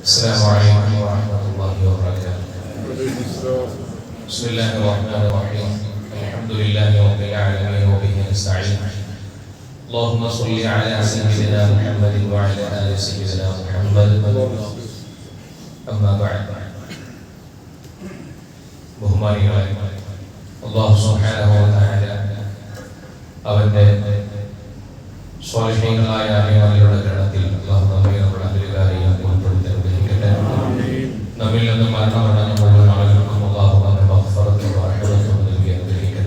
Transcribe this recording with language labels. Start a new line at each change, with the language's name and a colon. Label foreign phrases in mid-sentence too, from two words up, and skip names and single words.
Arabic: السلام عليكم ورحمة الله وبركاته. بسم الله الرحمن الرحيم. الحمد لله رب العالمين وبه نستعين. اللهم صل على سيدنا محمد وعلى آل سيدنا محمد. أما بعد.
Malayalam: ബഹുമാനികളെ,
Arabic: الله سبحانه وتعالى
Malayalam: അവന്റെ സ്വാലിഹീങ്ങളായ അടിമകളുടെ ഗണത്തിൽ അല്ലാഹു നമ്മെ നമ്മുടെ അധികാരിയെ ഉൾപ്പെടുത്തി അനുഗ്രഹിക്കട്ടെ. നമ്മിൽ നിന്ന് മരണമടഞ്ഞ മുഴുവൻ ആളുകൾക്കും അല്ലാഹു അവന്റെ മഗ്ഫിറത്തും റഹ്മത്തും നൽകി അനുഗ്രഹിക്കട്ടെ.